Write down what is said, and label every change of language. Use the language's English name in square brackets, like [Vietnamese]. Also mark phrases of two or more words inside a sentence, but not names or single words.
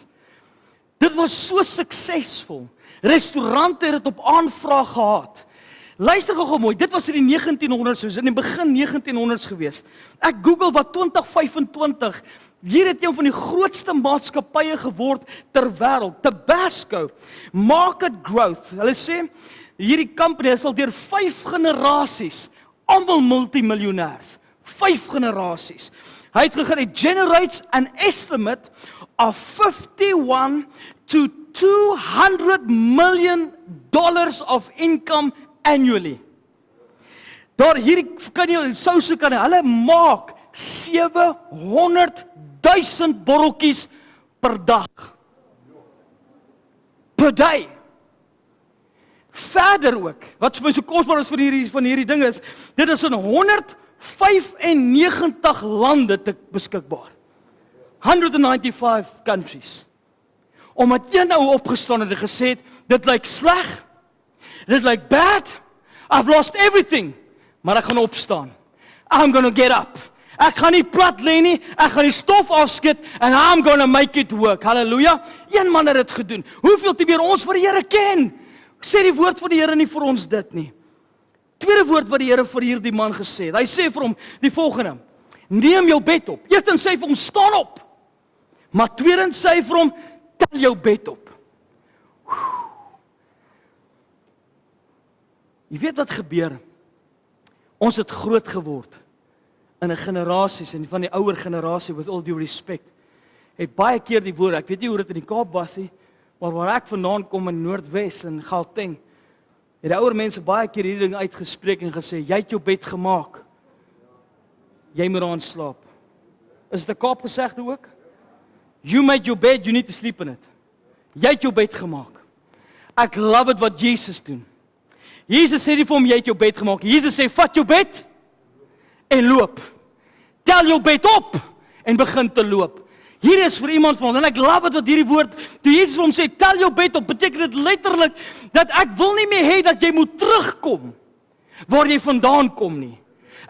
[Afrikaans] Dit was so suksesvol. Restaurante het dit op aanvraag gehad. Luister gou mooi, dit was in die 1900s, in die begin 1900s gewees. Ek Google wat 2025, hier het een van die grootste maatskappye geword ter wêreld, [English] Tabasco, market growth. [Afrikaans] Hulle sê, hierdie company is al deur 5 generasies, almal multimiljonêers, 5 generasies. Hy het gegaan, [English] it generates an estimate of $51 to $200 million of income annually. [Afrikaans] Daar hierdie kan jy souse kan hulle maak 700,000 botteltjies per dag. [English] Per day. [Afrikaans] Verder ook, wat vir my so kosbaar is van hierdie ding is, dit is in 195 lande te beskikbaar. [English] 195 countries. [Afrikaans] Omdat een ou opgestaan het en gesê het, dit lyk sleg, dit lyk bad, [English] I've lost everything, [Afrikaans] maar ek gaan opstaan. [English] I'm gonna get up. [Afrikaans] Ek gaan nie plat lê nie, ek gaan die stof afskud, [English] and I'm gonna make it work. [Afrikaans] Halleluja. Een man het dit gedoen. Hoeveel te meer ons vir die Here ken? Sê die woord van die Here nie vir ons dit nie. Tweede woord wat die Here vir hierdie man gesê het. Hy sê vir hom die volgende: neem jou bed op. Eerstens sê hy vir hom staan op. Maar tweedens sê hy vir hom tel jou bed op. Jy weet wat gebeur? Ons het groot geword in 'n generasies en van die ouer generasie, [English] with all due respect, [Afrikaans] het baie keer die woord, ek weet nie hoe dit in die Kaap was nie, maar waar ek vandaan kom in Noordwes en Gauteng, het die ouer mense baie keer hierdie ding uitgespreek en gesê, jy het jou bed gemaak, jy moet daarin slaap. Is dit 'n Kaap gesegde ook? [English] You made your bed, you need to sleep in it. [Afrikaans] Jy het jou bed gemaak. Ek [English] love it [Afrikaans] wat Jesus doen. Jesus sê nie vir hom, jy het jou bed gemaak. Jesus sê, vat jou bed en loop. Tel jou bed op en begin te loop. Hier is vir iemand van ons, en ek [English] love it [Afrikaans] wat hierdie woord, toe Jesus vir hom sê, tel jou bed op, beteken dit letterlik, dat ek wil nie meer hê dat jy moet terugkom, waar jy vandaan kom nie.